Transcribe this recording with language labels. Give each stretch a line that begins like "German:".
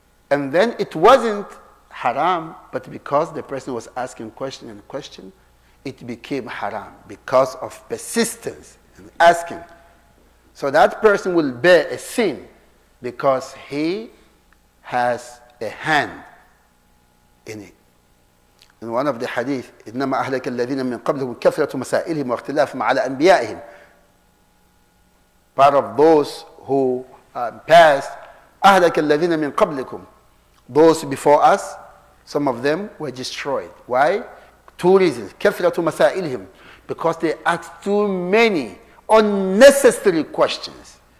English: And then it wasn't haram, but because the person was asking question and question, it became haram because of persistence and asking. So that person will bear a sin because he has a hand in it. In one of the hadith,
Arabic: إنما أهلك الذين من قبلهم كثرة مسائلهم واختلافهم على أنبيائهم.
English: Part of those who passed,
Arabic: أهلك الذين من قبلكم.
English: Those before us, some of them were destroyed. Why? Two reasons.
Arabic: كثرة مسائلهم.
English: Because they asked too many unnecessary questions.